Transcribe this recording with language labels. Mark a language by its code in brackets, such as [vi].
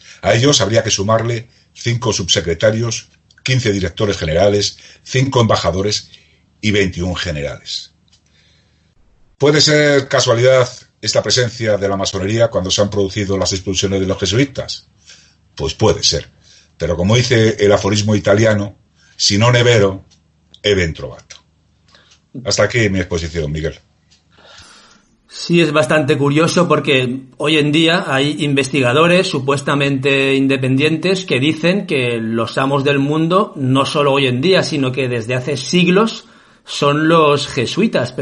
[es] A ellos habría que sumarle 5 subsecretarios, 15 directores generales, 5 embajadores y 21 generales. ¿Puede ser casualidad esta presencia de la masonería cuando se han producido las expulsiones de los jesuitas? Pues puede ser. Pero como dice el aforismo italiano, [it] si non è vero, è ben trovato. [es] Hasta aquí mi exposición, Miguel. Sí, es bastante curioso porque hoy en día hay investigadores supuestamente independientes que dicen que los amos del mundo, no solo hoy en día, sino que desde hace siglos, son los jesuitas.